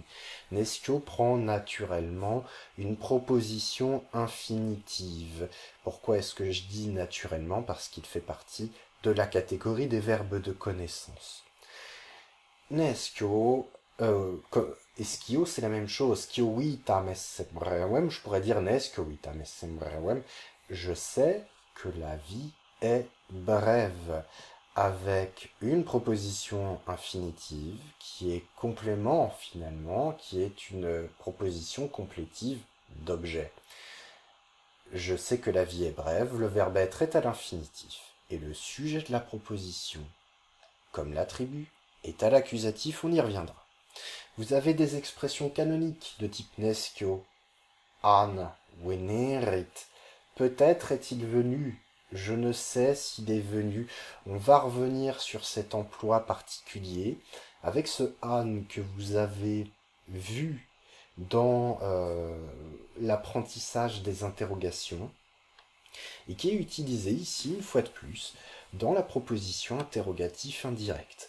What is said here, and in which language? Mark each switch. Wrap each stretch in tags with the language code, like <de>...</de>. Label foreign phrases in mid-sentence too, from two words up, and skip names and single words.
<fr>Neschio prend naturellement une proposition infinitive. Pourquoi est-ce que je dis naturellement? Parce qu'il fait partie de la catégorie des verbes de connaissance.</fr> <la>Neschio, Eschio,</la> <fr>c'est la même chose.</fr> <la>Schio vitam esse brevem,</la> <fr>je pourrais dire</fr> <la>Neschio vitam esse brevem.</la> <fr>Je sais que la vie est brève, avec une proposition infinitive qui est complément finalement, qui est une proposition complétive d'objet. Je sais que la vie est brève, le verbe être est à l'infinitif. Et le sujet de la proposition, comme l'attribut, est à l'accusatif, on y reviendra. Vous avez des expressions canoniques de type</fr> <la>Neschio, an, venerit.</la> <fr>Peut-être est-il venu, je ne sais s'il est venu. On va revenir sur cet emploi particulier avec ce an que vous avez vu dans l'apprentissage des interrogations et qui est utilisé ici, une fois de plus, dans la proposition interrogatif indirecte.</fr>